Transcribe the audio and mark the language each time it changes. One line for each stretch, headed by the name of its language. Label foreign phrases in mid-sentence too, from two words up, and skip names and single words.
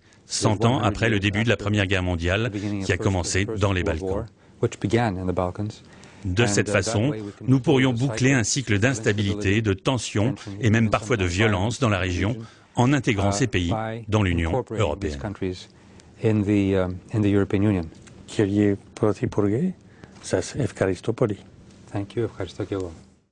French: 100 ans après le début de la Première Guerre mondiale qui a commencé dans les Balkans. De cette façon, nous pourrions boucler un cycle d'instabilité, de tensions et même parfois de violence dans la région en intégrant ces pays dans l'Union européenne.
Greek: Σας ευχαριστώ πολύ.
English: Thank you.
Greek: Ευχαριστώ και εγώ.